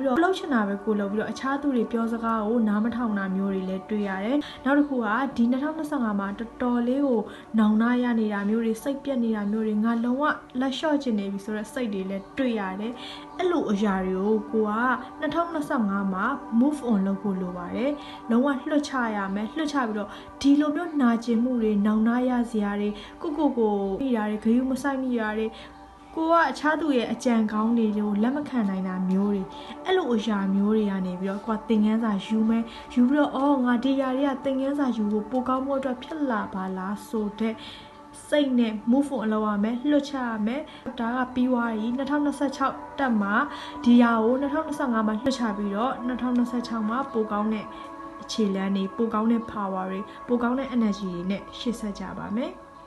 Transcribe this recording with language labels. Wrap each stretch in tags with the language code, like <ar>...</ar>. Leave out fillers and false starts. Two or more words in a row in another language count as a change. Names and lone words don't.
<my>တော့လှုပ်ချင်တာပဲကိုလုပ်ပြီးတော့အခြားသူတွေပြောစကားကိုနားမထောင်တာမျိုးတွေလည်းတွေ့ရတယ်။နောက်တစ်ခုကဒီ2025မှာတော်တော်လေးကိုနောင်နာရနေတာမျိုးတွေစိတ်ပြက်နေတာမျိုးတွေငါလုံးဝလက်လျှော့ချင် နေပြီဆိုတော့စိတ်တွေလည်းတွေ့ရတယ်။အဲ့လိုအရာတွေကိုက2025မှာ</my> <en>move on</en> <my>လုပ်ဖို့လိုပါတယ်။လုံးဝလွှတ်ချရမယ်လွှတ်ချပြီးတော့ဒီလို မျိုးနာကျင်မှုတွေနောင်နာရစရာတွေကိုမိတာတွေဂရုမစိုက်မိတာတွေကိုကအခြားသူရဲ့အကြံကော င်းတွေကိုလက်မခံနိုင်တာမျိုးတွေအဲ့လိုအရာမျိုးတွေကနေပြီးတော့ကိုကသင်ခန်းစာယူမယ်ယူပြီးတော့ငါဒီຢာတွေကသင်ခန်းစာယူဖို့ပိုကောင်းဖို့အတွက်ဖြစ်လာပါလားဆိုတဲ့စိတ်နဲ့</my> <en>move on</en> <my>လုပ်ရမယ်လွှတ်ချရမယ်ဒါကပြီးသွားပြီ2026တက်မှာဒီຢာကို2025မှာလွှတ်ချပြီးတော့2026မှာပိုကောင်းတဲ့အခြေလမ်းတွေပိုကောင်းတဲ့ power တွေပိုကောင်းတဲ့ energy တွေနဲ့ရှေ့ဆက်ကြပါမယ်</my>